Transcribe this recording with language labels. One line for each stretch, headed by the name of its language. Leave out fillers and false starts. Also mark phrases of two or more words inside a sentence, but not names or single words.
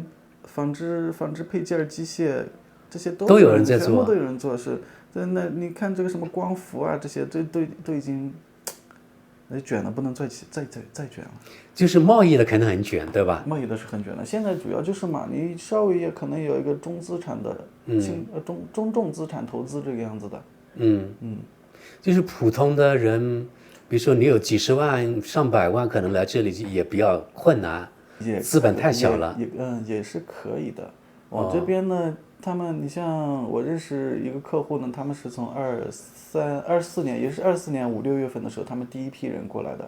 Chinese: 纺織配件機械這些都有人在做，全部都有人做。是那你看這個什麼光伏啊，這些都已經捲了，不能再捲了。就是貿易的肯定很捲，對吧？貿易的是很捲的。現在主要就是嘛，你稍微也可能有一個中資產的中重資產投資這個樣子的。就是普通的人，比如說你有幾十萬、上百萬，可能來這裡也比較困難。資本太小了，也是可以的。我這邊呢，你像我認識一個客戶呢，他們是從24年，也是24年5、6月份的時候，他們第一批人過來的。